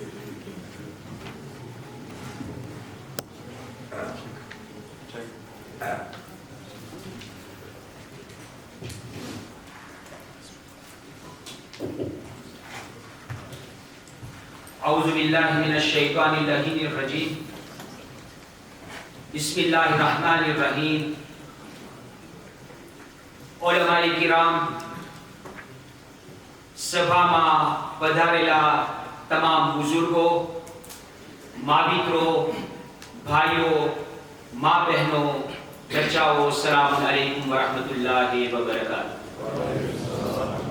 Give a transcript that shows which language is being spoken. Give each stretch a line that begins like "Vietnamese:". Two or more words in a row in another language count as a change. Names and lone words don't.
Arabic: أعوذ بالله من الشيطان اللعين الرجيم. بسم الله الرحمن الرحيم. علماء كرام,
Gujarati: સભામાં પધારેલા તમામ બુઝુર્ગો, માવિત્રો, ભાઈઓ, મા બહેનો, બચ્ચાઓ,
Arabic: سلام عليكم ورحمة الله وبركاته.